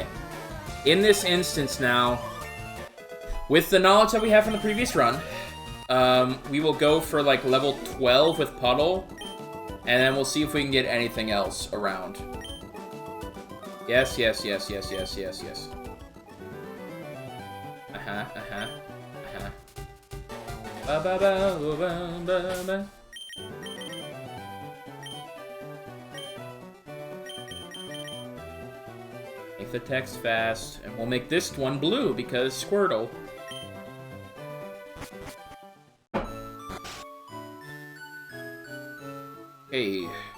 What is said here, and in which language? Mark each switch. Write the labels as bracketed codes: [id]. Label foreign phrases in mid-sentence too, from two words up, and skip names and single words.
[en] In this instance now, with the knowledge that we have from the previous run, we will go for, like, level 12 with Puddle, and then we'll see if we can get anything else around. Yes, yes, yes, yes, yes, yes, yes. Uh-huh, uh-huh, uh-huh. Ba-ba-ba-ba-ba-ba-ba. Make the text fast, and we'll make this one blue, because Squirtle. Hey.